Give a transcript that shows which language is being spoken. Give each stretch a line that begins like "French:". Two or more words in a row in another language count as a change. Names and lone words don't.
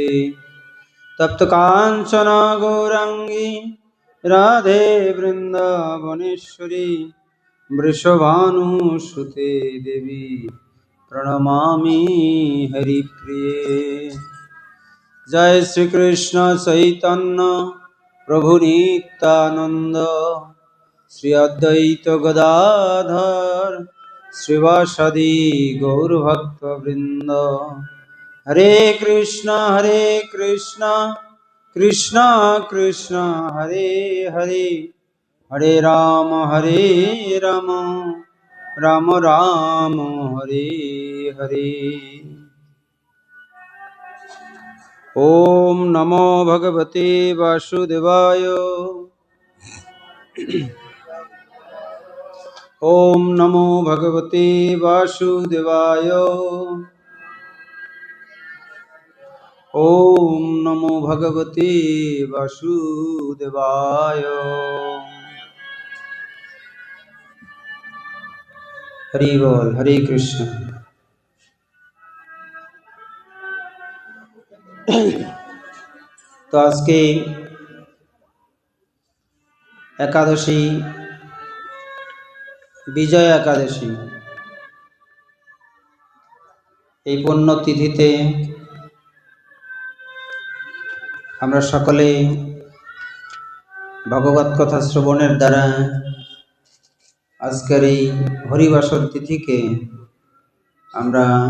Sanskrit: तप्त कांचन गौरांगी राधे वृंदावनेश्वरी वृषभानुसुते देवी प्रणमामि हरिप्रिये। जय श्री कृष्ण चैतन्य प्रभु नित्यानंद श्री अद्वैत गदाधर श्रीवासदि गौरभक्तवृंद। हरे कृष्ण कृष्ण कृष्ण हरे हरे हरे राम राम राम हरे हरे। ओम नमो भगवते वासुदेवाय। ओम नमो भगवते वासुदेवाय। ओम नमो भगवते वासुदेवाय। हरि बोल, हरे कृष्ण।
Hindi: तो आज के एकादशी विजय एकादशी
Bangla: এই পুণ্য তিথিতে আমরা সকলে ভগবত কথা শ্রবণের দ্বারা আজকের এই হরিবাসর তিথিকে আমরা